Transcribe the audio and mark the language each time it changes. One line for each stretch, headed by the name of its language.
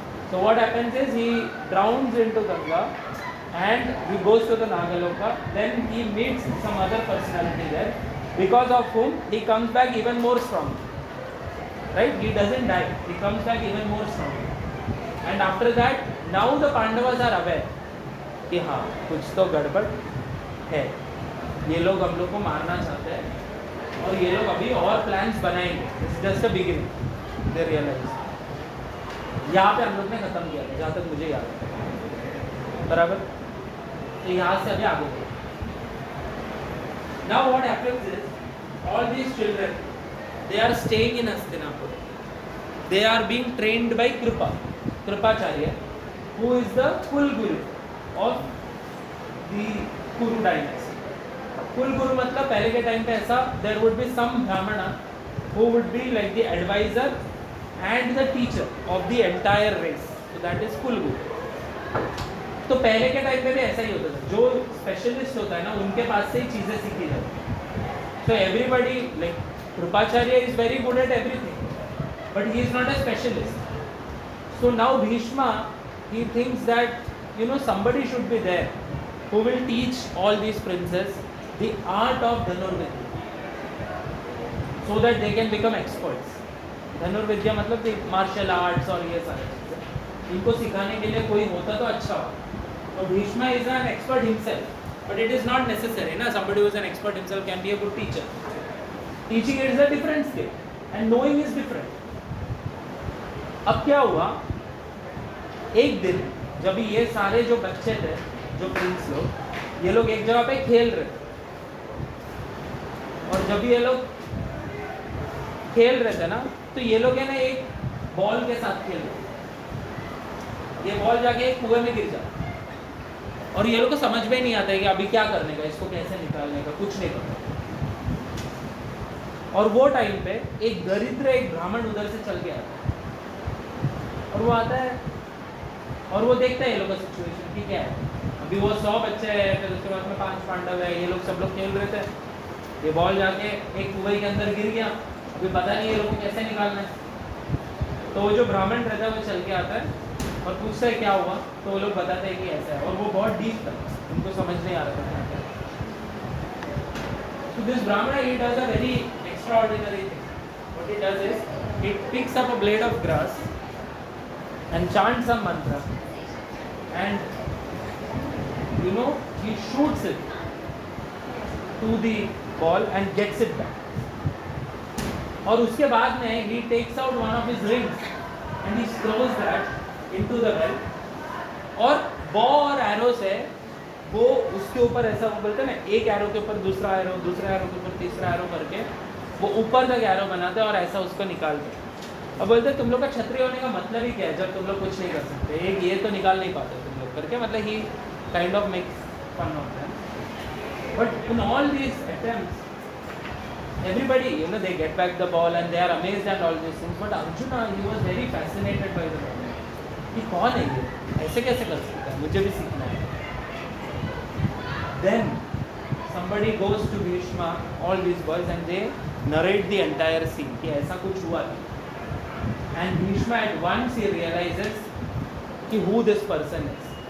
English: So what happens is, he drowns into Ganga, and he goes to the Nagaloka. Then he meets some other personality there, because of whom he comes back even more strong. Right? He doesn't die. He comes back even more strong. And after that, now the Pandavas are aware
Hindi: कि हाँ कुछ तो गड़बड़ है, ये लोग हम लोग को मारना चाहते हैं और ये लोग अभी और प्लान्स बनाएंगे.
English: It's just a beginning. They realize.
Hindi: यहाँ पे हम लोग ने ख़त्म किया था जहाँ तक मुझे याद है, बराबर. तो यहाँ से अभी आगे बढ़े.
English: Now what happens is all these children they are staying in Hastinapur. They are being trained by Kripacharya who is the kul guru of the Kuru dynasty. कुल गुरु
Hindi: मतलब पहले के टाइम पे ऐसा
English: There would be some Brahmana who would be like the adviser and the teacher of the entire race. So that is kul guru.
Hindi: तो पहले के टाइम पे भी ऐसा ही होता था. जो स्पेशलिस्ट होता है ना उनके पास से ही चीज़ें सीखी जाती.
English: So everybody like Kripacharya is very good at everything but he is not a specialist. So now Bhishma he thinks that somebody should be there who will teach all these princes the art of Dhanurvidya so that they can become experts.
Hindi: धनुर्विद्या मतलब martial arts और ये सारी चीज़ें इनको सिखाने के लिए कोई होता तो अच्छा हो.
English: तो Bhishma is an expert himself, but it is not necessary ना. somebody who is an expert himself can be a good teacher. Teaching is a different skill and knowing is different.
Hindi: अब क्या हुआ, एक दिन जब ये सारे जो बच्चे थे, जो प्रिंस लोग, ये लोग एक जगह पे खेल रहे थे और जब ये लोग खेल रहे थे ना तो ये लोग है ना एक बॉल के साथ खेल रहे. ये बॉल जाके एक कुएं में गिर जाता और ये लोग को समझ में नहीं आता है कि अभी क्या करने का, इसको कैसे निकालने का, कुछ नहीं पता. और वो टाइम पे एक दरिद्र एक ब्राह्मण उधर से चल के आता है और वो आता है और वो देखता है ये लोग का सिचुएशन कि क्या है. अभी वो 100 बच्चे हैं, फिर उसके बाद में 5 पांडव है, ये लोग सब लोग खेल रहे थे. ये बॉल जाके एक कुएं के अंदर गिर गया, अभी पता नहीं ये लोग को कैसे निकालना है. तो वो जो ब्राह्मण रहता है वो चल के आता है और पूछता है क्या हुआ, तो वो लोग बताते हैं कि ऐसा है. और वो बहुत डीप था, उनको समझ नहीं आ रहा था.
English: So this Brahmana, he does a very extraordinary thing. What he does is, he picks up a blade of grass and chants some mantra, and he shoots it to the ball and gets it back.
Hindi: और उसके बाद में
English: he takes out one of his rings and he throws that into the well.
Hindi: और बॉ और arrow से वो उसके ऊपर ऐसा वो बोलते हैं ना, एक एरो के ऊपर दूसरा एरो, दूसरा एरो के ऊपर तीसरा एरो करके वो ऊपर तक एरो बनाते हैं और ऐसा उसको निकालते हैं. अब बोलते हैं तुम लोग का क्षत्रिय होने का मतलब ही क्या है जब तुम लोग कुछ नहीं कर सकते, एक ये तो निकाल नहीं पाते तुम लोग करके.
English: मतलब he kind of makes fun of them. But in all these attempts everybody they get back the ball and they are amazed and all these things. But Arjuna, he was very fascinated by the ball.
Hindi: कि कौन है ये, ऐसे कैसे कर सकता है, मुझे भी सीखना है.
English: Then somebody goes to Bhishma, all these boys, and they narrate the entire scene
Hindi: कि ऐसा कुछ हुआ था.
English: And Bhishma at once he realizes कि who this person is.